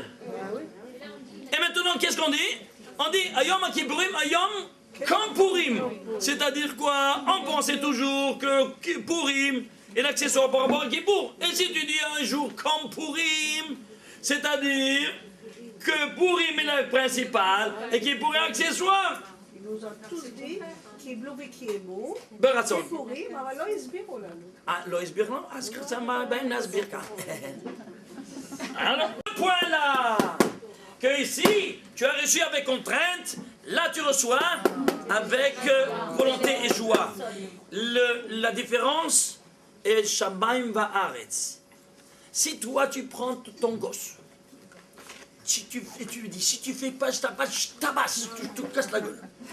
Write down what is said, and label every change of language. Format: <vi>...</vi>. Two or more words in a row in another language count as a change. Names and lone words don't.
<fr>Et maintenant, qu'est-ce qu'on dit? On dit, Yom Kippourim, Yom comme Purim. C'est-à-dire quoi? On pensait toujours que Purim est l'accessoire par rapport à Kippour. Et si tu dis un jour comme Purim, c'est-à-dire que Purim est le principal et Kippour est accessoire. Il nous a tous dit</fr> <he>קיבלו וקיימו, ברצון. סיפורים, אבל לא הסבירו לנו. לא הסביר לנו? אז קצת באים להסביר כאן.</he> <fr>Alors, le point là, que ici, tu as reçu avec contrainte, là tu reçois avec volonté et joie. La différence est</fr> <he>שמים וארץ.</he> <fr>Si toi tu prends ton gosse, et tu lui dis, si tu fais pas, je tabasse, tu te casses la gueule.</fr>